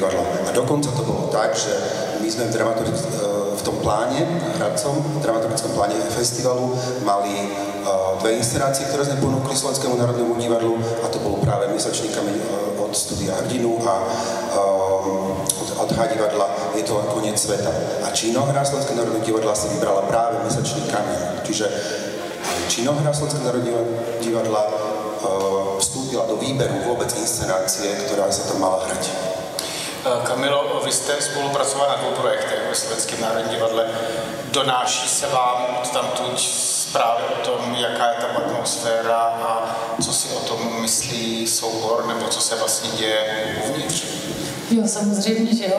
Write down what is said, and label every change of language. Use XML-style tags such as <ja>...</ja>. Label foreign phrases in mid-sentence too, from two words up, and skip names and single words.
<sk>A dokonca to bolo tak, že my sme v tom pláne hradcom, dramaturgickom pláne festivalu mali dve inscenácie, ktoré sme ponúkli Slovenskému národnému divadlu, a to bolo práve Mesačný kameň od Studia Hrdinu a od H-divadla Je to koniec sveta. A činohra Slovenského národného divadla si vybrala práve Mesačný kameň. Čiže činohra Slovenského národného divadla vstúpila do výberu vôbec inscenácie, ktorá sa tam mala hrať.</sk> <cs>Kamilo, vy jste spolupracoval na 2 projektech ve Slovenském národním divadle. Donáší se vám odtamtud zprávy o tom, jaká je tam atmosféra a co si o tom myslí soubor, nebo co se vlastně děje uvnitř? Jo, samozřejmě, že jo.</cs>